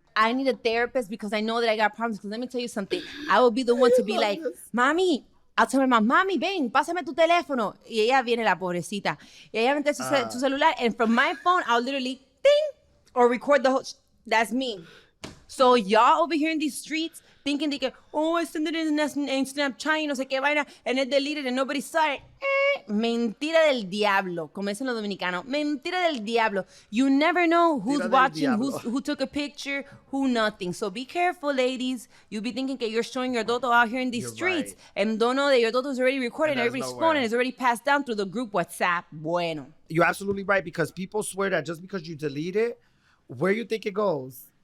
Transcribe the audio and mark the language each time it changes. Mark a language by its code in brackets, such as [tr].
[en] I need a therapist because I know that I got problems. Because let me tell you something. I will be the one to be like, Mami, I'll tell my mom, Mami, [es] ven, pásame tu teléfono. Y ella viene, la pobrecita. Y ella mete su celular. [en] And from my phone, I'll literally, ding, or record the whole. That's me. So y'all over here in these streets thinking they can, I send it in Snapchat, [es] no sé qué vaina, [en] and it deleted and nobody saw it. [es] Mentira del diablo, como dicen los dominicanos. Mentira del diablo. [en] You never know who's watching, who took a picture, who nothing. So be careful, ladies. You be thinking that you're showing your doto out here in these streets, and don't know that your doto is already recorded and everybody's phone and it's already passed down through the group WhatsApp. [es] Bueno. [en] You're absolutely right, because people swear that just because you delete it, where you think it goes?